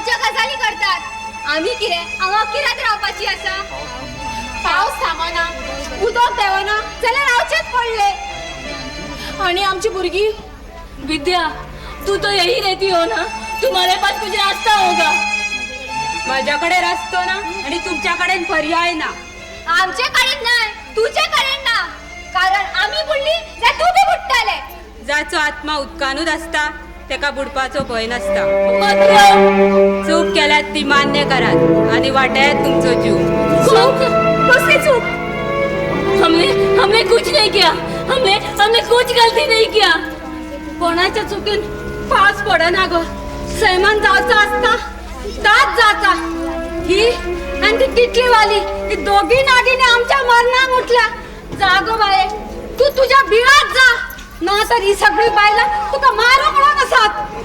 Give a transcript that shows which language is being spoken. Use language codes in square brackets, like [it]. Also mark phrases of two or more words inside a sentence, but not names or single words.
[kok] गजाली करतात आम्ही कितें हांगा कित्याक रावपाची आसा पावस थांबना उदक देवना जाल्यार रावचेच पडले आणि आमची भुरगी विद्या [hi] तू तो यही रहती हो ना तुम्हारे पास कुछ रास्ता होगा [kok] माझ्याकडे रस्तो ना आणि तुमच्याकडे पर्याय ना आमचे कडेन नाही तुझे कडेन ना कारण आम्ही बुडली जाल्यार तू बी बुडटले जाचो आत्मा उदकानूच असता तेका बुडपाचो भंय नसता मतलब चूक केल्यात ती मान्य करात आणि वाटायात तुमचो जीव चूक कसली चूक [hi] हमने कुछ नहीं किया हमने कुछ गलती नहीं किया [kok] कोणाच्या चुकीन पास पडना ग सैमान जावचा असता ताच जाता ही आणि ती किटली वाली ही दोघी नागिनी आमच्या मरणाक उठल्या जा गो बाये तू तुझ्या बिळात जा ना तर ही सगळी बायला तुका मारू म्हणून असत